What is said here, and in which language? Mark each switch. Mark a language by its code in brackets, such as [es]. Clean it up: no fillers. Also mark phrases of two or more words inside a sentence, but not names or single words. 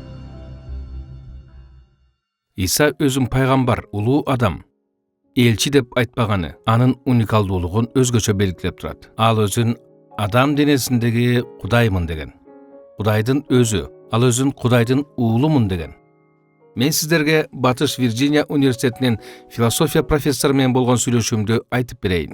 [ky] İsa özün пайгамбар, улуу адам, elçi dep айтпаганы, анын уникалдуулугун өзгөчө белгилеп турат. Ал өзүн адам денесиндеги Кудаймын деген. Кудайдын өзү, ал өзүн Кудайдын уулумун деген. Мен сиздерге Батыш Вирджиния университетинин философия профессору менен болгон сүйлөшүүмдү айтып берейин.